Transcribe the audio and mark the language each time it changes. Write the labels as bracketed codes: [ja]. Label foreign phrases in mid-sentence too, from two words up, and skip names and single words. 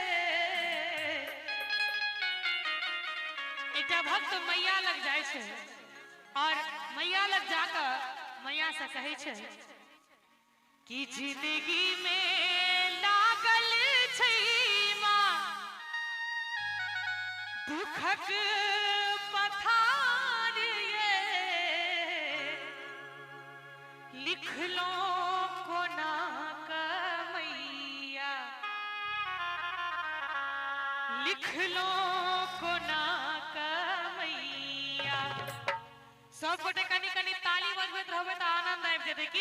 [mai] एकटा भक्त मैया लग जाय छै और मैया लग जाकर मैया से कहे छै कि जिंदगी में लागल छै माँ दुखक पथार ये। लिख लो कोना का मैया लिख लो कोना का मैया। सब गोटे कनी कनी ताली बजबैत रहबे त आनंद आबि जेतै की।